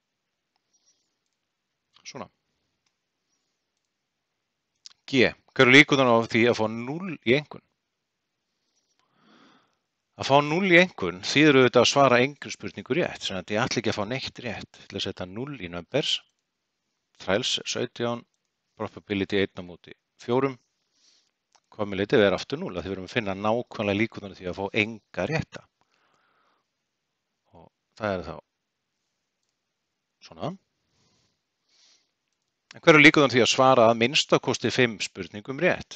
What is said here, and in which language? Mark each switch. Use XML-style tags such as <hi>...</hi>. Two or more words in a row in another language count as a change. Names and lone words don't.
<is>Svona. G. Hver eru líkurnar á því að fá 0 í einkunn? Að fá 0 í einkunn þýðir auðvitað að svara engri spurningu rétt, þannig að ég ætla ekki að fá neitt rétt til að setja 0 í</is> <en>numbers, trials</en> <is>17, probability 1 á móti 4, cumulative er aftur 0, því við erum að finna nákvæmlega líkurnar því að fá enga rétta. Og það er þá svona. En hver eru líkurnar því að svara að minnstakosti 5 spurningum rétt?</is>